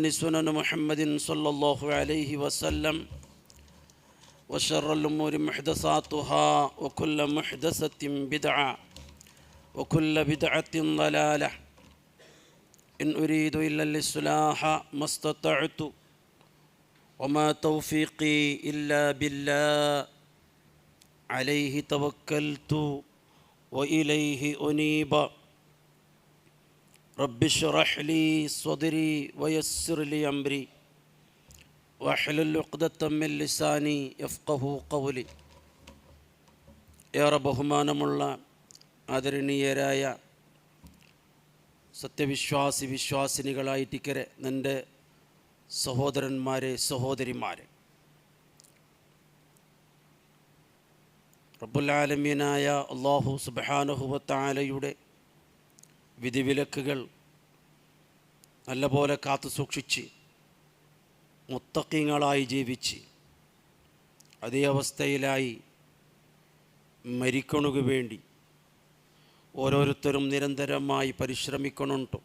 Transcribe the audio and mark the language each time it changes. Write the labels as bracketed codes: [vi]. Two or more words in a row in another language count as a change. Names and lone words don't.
[ar] سنن محمد صلى الله عليه وسلم وشر الأمور محدثاتها وكل محدثة بدعة وكل بدعة ضلالة إن أريد إلا الإصلاح ما استطعت وما توفيقي إلا بالله عليه توكلت وإليه أنيب رب اشرح لي صدري ويسر لي أمري واحلل عقدة من لساني يفقه قولي [ml] ഏറെ ബഹുമാനമുള്ള ആദരണീയരായ വിശ്വാസിനികളായിട്ടിക്കരെ എൻ്റെ സഹോദരന്മാരെ സഹോദരിമാരെ, [ar] رب العالمين الله سبحانه وتعالى [ml] വിധിവിലക്കുകൾ നല്ലപോലെ കാത്തു സൂക്ഷിച്ച് മുത്തഖീങ്ങളായി ജീവിച്ച് അതേ അവസ്ഥയിലായി മരിക്കണു വേണ്ടി ഓരോരുത്തരും നിരന്തരമായി പരിശ്രമിക്കണുണ്ടു.